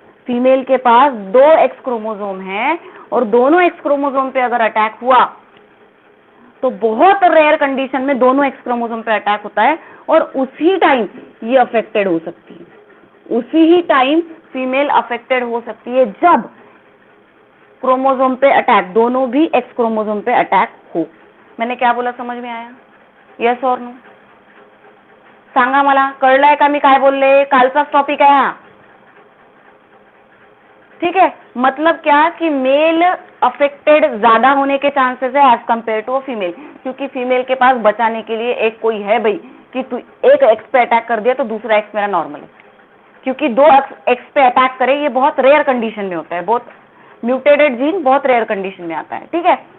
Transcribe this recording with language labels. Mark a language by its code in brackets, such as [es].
[hi] Female के पास दो x chromosome है और दोनों एक्स क्रोमोसोम पे अगर अटैक हुआ तो बहुत रेयर कंडीशन में दोनों एक्स क्रोमोसोम पे अटैक होता है और उसी टाइम ये अफेक्टेड हो सकती है, उसी ही टाइम फीमेल अफेक्टेड हो सकती है जब क्रोमोसोम पे अटैक, दोनों भी एक्स क्रोमोसोम पे अटैक हो। मैंने क्या बोला, समझ में आया? यस और नो? [mr] सांगा मला, कळलंय का मी काय बोलले? कालचाच टॉपिक आहे हा, ठीक है। [hi] मतलब क्या कि मेल अफेक्टेड ज्यादा होने के चांसेस है एज कंपेयर टू फीमेल, क्योंकि फीमेल के पास बचाने के लिए एक कोई है भाई कि तू एक एक्स पे अटैक कर दिया तो दूसरा एक्स मेरा नॉर्मल है, क्योंकि दो एक्स पे अटैक करे, ये बहुत रेयर कंडीशन में होता है, बहुत म्यूटेटेड जीन बहुत रेयर कंडीशन में आता है, ठीक है।